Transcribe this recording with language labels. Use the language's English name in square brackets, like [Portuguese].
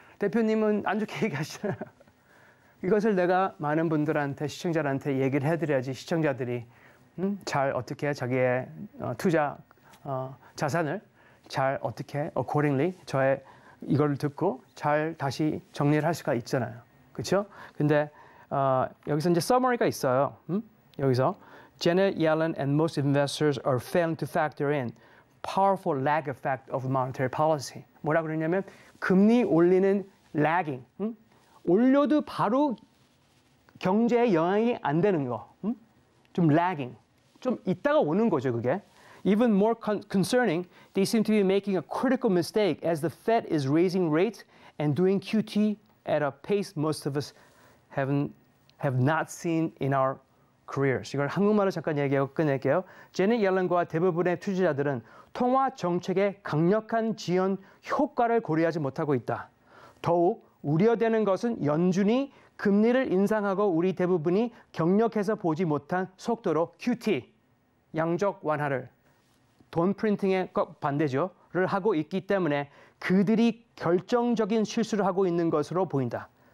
[Korean] 대표님은 안 좋게 얘기하시잖아요. 이것을 내가 많은 분들한테, 시청자들한테 얘기를 해드려야지 시청자들이 잘 어떻게 자기의 투자 자산을 잘 어떻게 accordingly 저의 이걸 듣고 잘 다시 정리를 할 수가 있잖아요. 그렇죠? 근데 여기서 이제 summary가 있어요. 여기서 [English] Janet Yellen and most investors are failing to factor in powerful lag effect of monetary policy. [Korean] 뭐라 그러냐면 금리 올리는 lagging, 올려도 바로 경제에 영향이 안 되는 거, 좀 lagging, 좀 있다가 오는 거죠, 그게. [English] Even more concerning, they seem to be making a critical mistake as the Fed is raising rates and doing QT at a pace most of us have not seen in our careers. [Korean] 이걸 한국말로 잠깐 얘기하고 끝낼게요. 제넷 옐런과 대부분의 투자자들은 통화 정책의 강력한 지연 효과를 고려하지 못하고 있다. 더욱 우려되는 것은 연준이 금리를 인상하고 우리 대부분이 경력해서 보지 못한 속도로 QT, 양적 완화를, 돈 프린팅의 반대죠,를 하고 있기 때문에 그들이 결정적인 실수를 하고 있는 것으로 보인다.